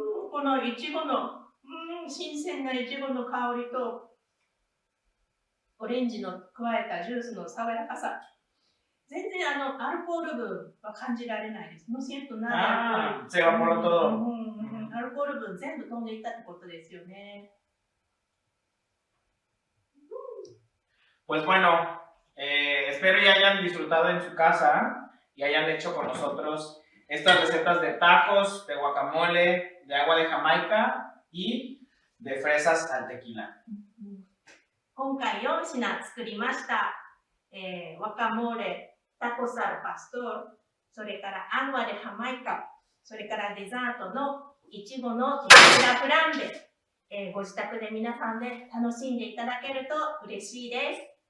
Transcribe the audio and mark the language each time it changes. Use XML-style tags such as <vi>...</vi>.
<ja>このいちごの、新鮮ないちごの香りと、オレンジの加えたジュースの爽やかさ。全然アルコール分は感じられないです。</ja> <es>No siento nada. Se evaporó todo.</es> <ja>アルコール分全部飛んでいったってことですよね。</ja> <es>Pues bueno, espero y hayan disfrutado en su casa y hayan hecho con nosotros estas recetas de tacos, de guacamole, de agua de Jamaica y de fresas al tequila.</es> <ja>今回4品作りました。ワカモーレ、タコスアルパストール、それからアグアでハマイカ、それからデザートのいちごのテキーラフランベ、ご自宅で皆さんで楽しんでいただけると嬉しいです。</ja>